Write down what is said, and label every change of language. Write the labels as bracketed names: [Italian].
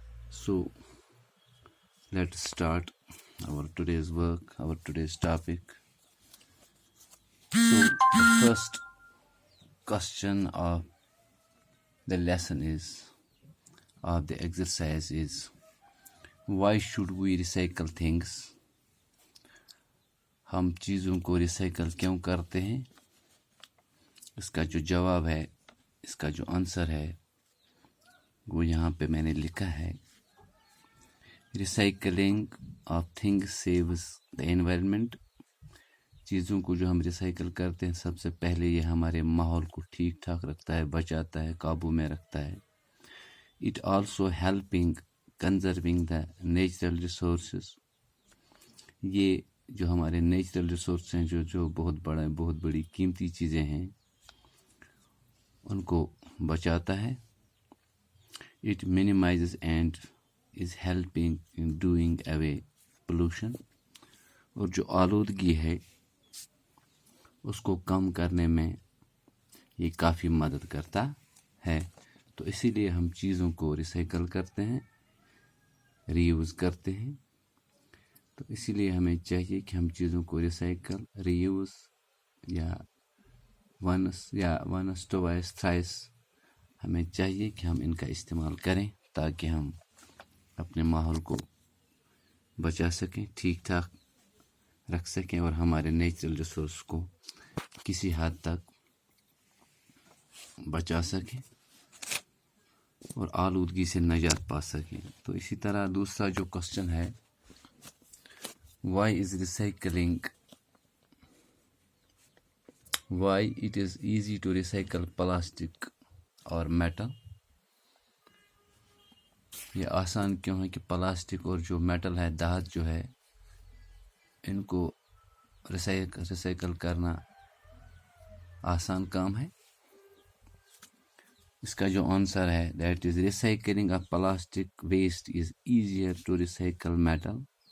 [English] So let's start our today's work, our today's topic. So the first question of the lesson is, of the exercise is, why should we recycle things? [Hindi] हम चीज़ों को recycle क्यों करते हैं? इसका जो जवाब है, इसका जो आंसर है, वो यहाँ पे मैंने लिखा है. [English] Recycling of things saves the environment. [Hindi] चीज़ों को जो हम रिसाइकल करते हैं, सबसे पहले ये हमारे माहौल को ठीक ठाक रखता है, बचाता है, काबू में रखता है. [English] It also helping conserving the natural resources. [Hindi] ये जो हमारे नेचुरल रिसोर्स हैं, जो बहुत बड़ी कीमती चीज़ें हैं, उनको बचाता है. [English] It minimizes and is helping in doing away pollution. [Hindi] और जो आलूदगी है उसको कम करने में ये काफ़ी मदद करता है. तो इसीलिए हम चीज़ों को रिसाइकल करते हैं, रीयूज़ करते हैं. तो इसीलिए हमें चाहिए कि हम चीज़ों को रिसाइकल, रीयूज़ या वनस ट्वाइस थ्राइस, हमें चाहिए कि हम इनका इस्तेमाल करें ताकि हम अपने माहौल को बचा सकें, ठीक ठाक रख सकें और हमारे नेचुरल रिसोर्स को किसी हद तक बचा सकें और आलूदगी से निजात पा सकें. तो इसी तरह दूसरा जो क्वेश्चन है, [English] why is recycling, why it is easy to recycle plastic और metal. [Hindi] ये आसान क्यों है कि प्लास्टिक और जो मेटल है, धात जो है, इनको रिसाइकल करना आसान काम है. इसका जो आंसर है, [English] That is recycling of plastic waste is easier to recycle metal.